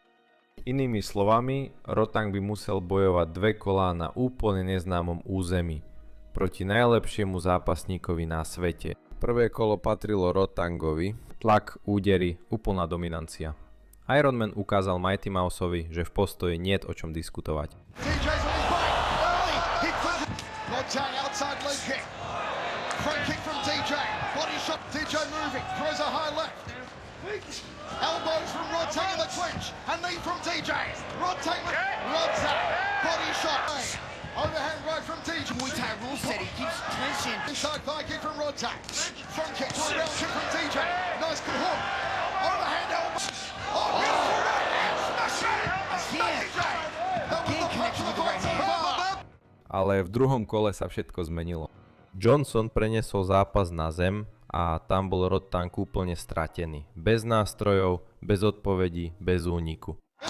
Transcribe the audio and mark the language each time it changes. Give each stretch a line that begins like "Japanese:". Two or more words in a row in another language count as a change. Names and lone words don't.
Slovak: Inými slovami, Rotang by musel bojovať 2 kolá na úplne neznámom území proti najlepšiemu zápasníkovi na svete. Prvé kolo patrilo Rotangovi, tlak, údery, úplná dominancia. Ironman ukázal Mighty Mouseovi, že v postoji niet o čom diskutovať.
English: Elbows from Rotang in the clinch, and knee from TJ. Rotang, body shot. Overhand right from TJ. Muay Thai rule set, he keeps tension. Inside thigh kick from Rotang. Front kick to a round kick from TJ. Nice good hook. Overhand elbow. Oh, beautiful right hand. Smash it. Again. Again connection with the right hand.
Slovak: Ale v druhom kole sa všetko zmenilo. Johnson preniesol zápas na zem a tam bol Rotang úplne stratený. Bez nástrojov, bez odpovedí, bez úniku.